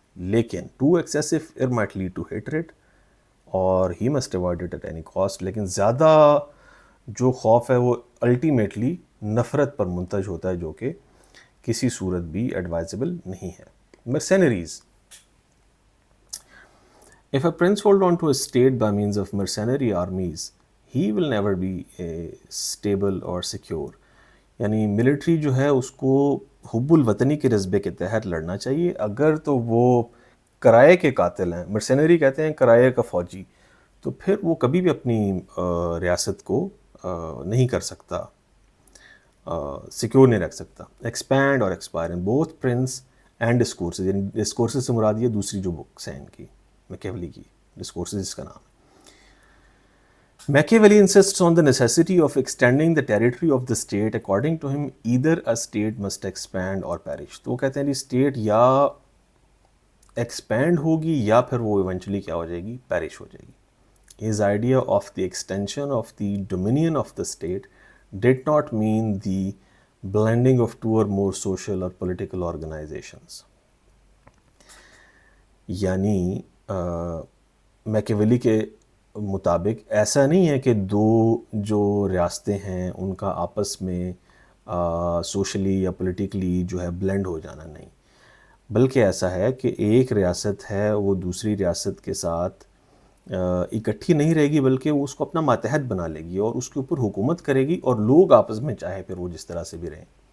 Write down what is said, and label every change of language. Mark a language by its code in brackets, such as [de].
[en] لیکن too excessive it might lead to hatred اور he must avoid it at any cost. [ur] لیکن زیادہ جو خوف ہے وہ الٹیمیٹلی نفرت پر منتج ہوتا ہے، جو کہ کسی صورت بھی ایڈوائزبل نہیں ہے. [en] Mercenaries. If a prince hold on to a state by means of mercenary armies, he will never be stable or secure. [ur] یعنی ملٹری جو ہے اس کو حب الوطنی کے جذبے کے تحت لڑنا چاہیے. اگر تو وہ کرائے کے قاتل ہیں، مرسینری کہتے ہیں کرائے کا فوجی، تو پھر وہ کبھی بھی اپنی ریاست کو نہیں کر سکتا، سیکیور نہیں رکھ سکتا. [en] Expand اور expire in both Prince and Discourses. [ur] یعنی ڈسکورسز سے مراد یہ دوسری جو بکس ہیں ان کی، میکیویلی کی ڈسکورسز اس کا نام ہے. [en] Machiavelli insists on the necessity of extending the territory of the state. According to him, either a state must expand or perish. [ur] تو وہ کہتے ہیں کہ اسٹیٹ یا ایکسپینڈ ہوگی یا پھر وہ ایونچولی کیا ہو جائے گی، پیرش ہو جائے گی. [en] His idea of the extension of the dominion of the state did not mean the blending of two or more social or political organizations. [ur] یعنی میکیویلی کے مطابق ایسا نہیں ہے کہ دو جو ریاستیں ہیں ان کا آپس میں سوشلی یا پولیٹیکلی جو ہے بلینڈ ہو جانا، نہیں، بلکہ ایسا ہے کہ ایک ریاست ہے وہ دوسری ریاست کے ساتھ اکٹھی نہیں رہے گی بلکہ وہ اس کو اپنا ماتحت بنا لے گی اور اس کے اوپر حکومت کرے گی، اور لوگ آپس میں چاہے پھر وہ جس طرح سے بھی رہیں.